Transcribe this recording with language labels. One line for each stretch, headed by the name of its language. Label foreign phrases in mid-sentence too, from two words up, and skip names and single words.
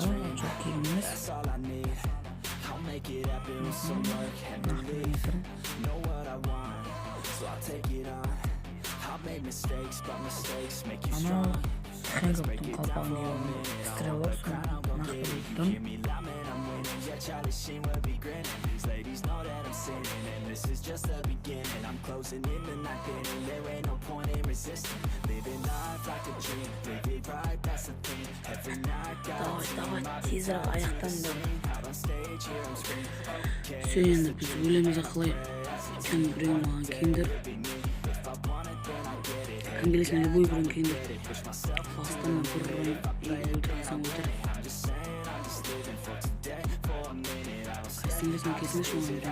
Kazakh: Жоқ, кегім емес. Ана Хэнкоктың қалпағын киіп стрелок нақтылайтын.
English: Charlie will be grinning. These ladies know that I'm sinning, and this is just the beginning. I'm closing in the night getting, there ain't no point in resisting. Living life like a dream, live it right, that's the thing. Every night got a dream,
Kazakh: тезірек аяқтан да.
English: out on stage, here I'm screaming.
Kazakh: Все, енді біз өлеміз ақылай. Кім біреуін маған киіндір. Кім келесін любой біреуін киіндір. Бастан бір өлтірсаң өлтір. Қайсың келесін кесіңдерші оған үйрен.